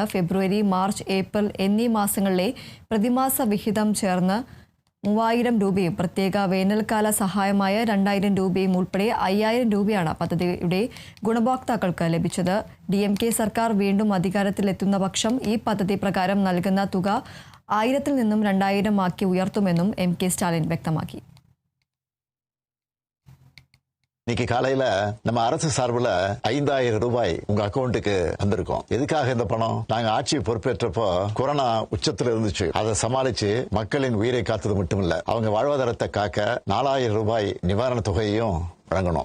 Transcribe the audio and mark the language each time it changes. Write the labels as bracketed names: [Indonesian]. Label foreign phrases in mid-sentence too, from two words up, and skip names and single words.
[Malayalam] ഫെബ്രുവരി, മാർച്ച്, ഏപ്രിൽ എന്നീ മാസങ്ങളിലെ പ്രതിമാസ വിഹിതം ചേർന്ന് 3,000 രൂപയും പ്രത്യേക വേനൽക്കാല സഹായമായ 2,000 രൂപയും ഉൾപ്പെടെ 5,000 രൂപയാണ് പദ്ധതിയുടെ ഗുണഭോക്താക്കൾക്ക് ലഭിച്ചത്. DMK സർക്കാർ വീണ്ടും അധികാരത്തിലെത്തുന്ന പക്ഷം ഈ പദ്ധതി പ്രകാരം നൽകുന്ന തുക 1,000-ൽ നിന്നും 2,000 ആക്കി ഉയർത്തുമെന്നും MK സ്റ്റാലിൻ വ്യക്തമാക്കി. [Tamil] இன்னைக்கு காலையில நம்ம அரசு சார்பில் 5,000 ரூபாய் உங்க அக்கௌண்ட்டுக்கு வந்திருக்கோம். எதுக்காக இந்த பணம்? நாங்க ஆட்சி பொறுப்பேற்றப்போ கொரோனா உச்சத்துல இருந்துச்சு. அதை சமாளிச்சு மக்களின் உயிரை காத்தது மட்டும் இல்ல, அவங்க வாழ்வாதாரத்தை காக்க 4,000 ரூபாய் நிவாரண தொகையையும் வழங்கணும்.